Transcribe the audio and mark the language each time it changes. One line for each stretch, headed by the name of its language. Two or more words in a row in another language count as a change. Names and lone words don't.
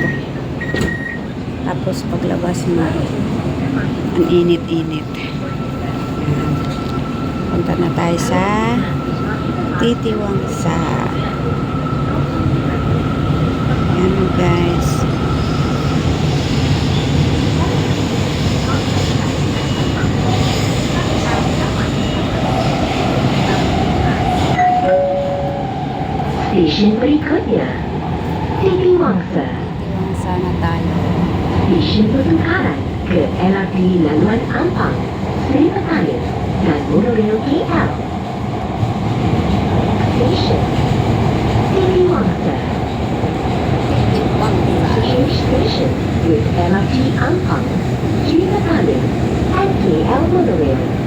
Filipino: Tapos paglabas mo, ang init-init. Punta na tayo sa Titiwangsa. Ayan guys.
Malay: Stasiun berikutnya, Titiwangsa.
Filipino: Titiwangsa na tayo.
Malay: Stasiun bertukaran ke LRT Laluan Ampang, Sri Petaling, dan monorail KL.
English: Station Titiwangsa. Change station with LRT Ampang, Sri Petaling, and KL monorail.